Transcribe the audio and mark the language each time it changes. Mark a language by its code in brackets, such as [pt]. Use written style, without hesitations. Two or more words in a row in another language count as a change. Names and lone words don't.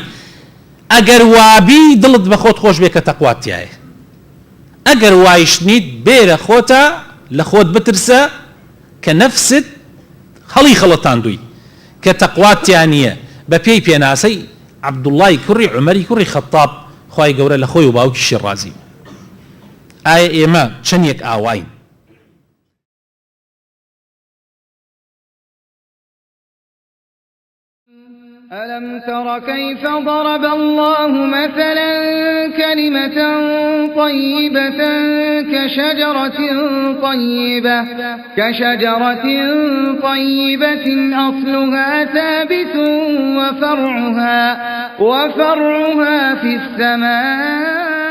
[ckb] ئەگەر وابی دڵت بە خۆت خۆش بێ کە تەقوات تایە، ئەگەر وایشتنیت بێرە خۆتە لە خۆت بترسە کە نەفست هەڵی خەڵەتاندووی کە تەقوات تیان نییە. بە پێی پێناسەی عەبدوڵڵای کوڕی عومەری کوڕی خەتاب خوای گەورە لە خۆی و باوکیشی ڕازی. ئایا ئێمە چەندێک ئاواین؟ [ar] ألم تر كيف ضرب الله مثلا كلمة طيبة كشجرة طيبة أصلها ثابت وفرعها في السماء